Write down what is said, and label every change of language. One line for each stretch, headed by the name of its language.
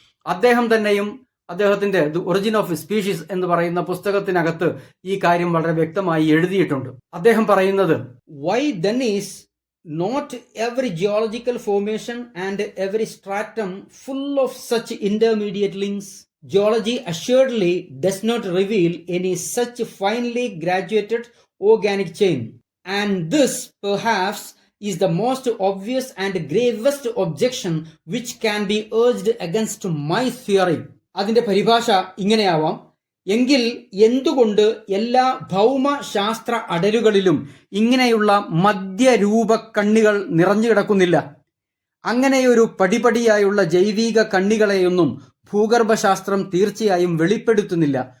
Malayalam: അദ്ദേഹം തന്നെയും അദ്ദേഹത്തിന്റെ ദി ഒറിജിൻ ഓഫ് സ്പീഷീസ് എന്ന് പറയുന്ന പുസ്തകത്തിനകത്ത് ഈ കാര്യം വളരെ വ്യക്തമായി എഴുതിയിട്ടുണ്ട്. അദ്ദേഹം പറയുന്നത്,
English: Why then is not every geological formation and every stratum full of such intermediate links? Geology assuredly does not reveal any such finely graduated organic chain, and this perhaps is the most obvious and gravest objection which can be urged against my theory.
Malayalam: അതിന്റെ പരിഭാഷ ഇങ്ങനെയാവാം: എങ്കിൽ എന്തുകൊണ്ട് എല്ലാ ഭൗമശാസ്ത്ര അടരുകളിലും ഇങ്ങനെയുള്ള മധ്യരൂപ കണ്ണികൾ നിറഞ്ഞു കിടക്കുന്നില്ല? അങ്ങനെയൊരു പടിപടിയായുള്ള ജൈവിക കണ്ണികളെയൊന്നും ഭൂഗർഭശാസ്ത്രം തീർച്ചയായും വെളിപ്പെടുത്തുന്നില്ല.